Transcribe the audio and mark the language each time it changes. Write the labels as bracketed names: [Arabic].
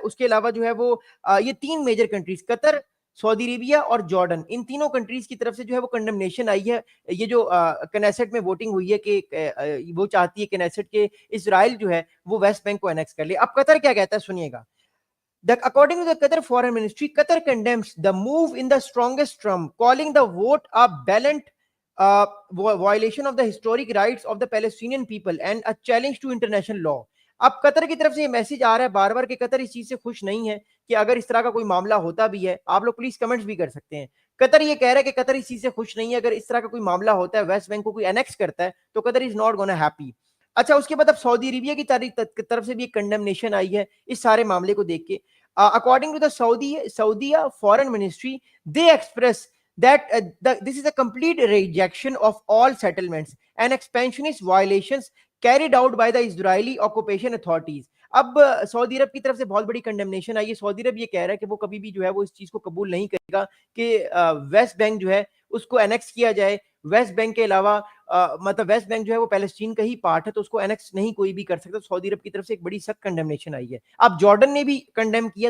[Urdu] اس کے علاوہ جو ہے وہ یہ تین میجر کنٹریز قطر, سعودی عربیہ اور جارڈن, ان تینوں کنٹریز کی طرف سے جو ہے وہ کنڈمنیشن آئی ہے. یہ جو کنیسٹ میں ووٹنگ ہوئی ہے کہ وہ چاہتی ہے کنیسٹ کہ اسرائیل جو ہے وہ ویسٹ بینک کو انیکس کر لے. اب قطر کیا کہتا ہے سنیے گا. [English] According to the Qatar Foreign Ministry, Qatar condemns the move in the strongest term, calling the vote a blatant violation of the historic rights of the Palestinian people and a challenge to international law. [Urdu] اب قطر کی طرف سے یہ message آ رہا ہے بار بار کہ قطر اس چیز سے خوش نہیں ہے کہ اگر اس طرح کا کوئی معاملہ ہوتا بھی ہے, آپ لوگ پلیز کمنٹس بھی کر سکتے ہیں. قطر یہ کہہ رہا ہے کہ قطر اس چیز سے خوش نہیں ہے, اگر اس طرح کا کوئی معاملہ ہوتا ہے ویسٹ بینک کو کوئی انیکس کرتا ہے تو قطر [English] Is not gonna happy. [Urdu] اچھا, اس کے بعد اب سعودی عربیہ کی طرف سے بھی ایک کنڈمنیشن آئی ہے اس سارے معاملے کو دیکھ کے. [English] According to the Saudi Foreign Ministry, they express that this is a complete rejection of all settlements and expansionist violations carried out by the Israeli occupation authorities. [Urdu] اب سعودی عرب کی طرف سے بہت بڑی کنڈمنیشن آئی ہے. سعودی عرب یہ کہہ رہا ہے کہ وہ کبھی بھی جو ہے وہ اس چیز کو قبول نہیں کرے گا کہ ویسٹ بینک جو ہے اس کو انیکس کیا جائے. ویسٹ بینک کے علاوہ مطلب ویسٹ بینک جو ہے وہ پیلسٹین کا ہی پارٹ ہے, تو اس کو انیکس نہیں کوئی بھی کر سکتا. سعودی عرب کی طرف سے ایک بڑی سخت کنڈمنیشن آئی ہے. اب جارڈن نے بھی کنڈیم کیا.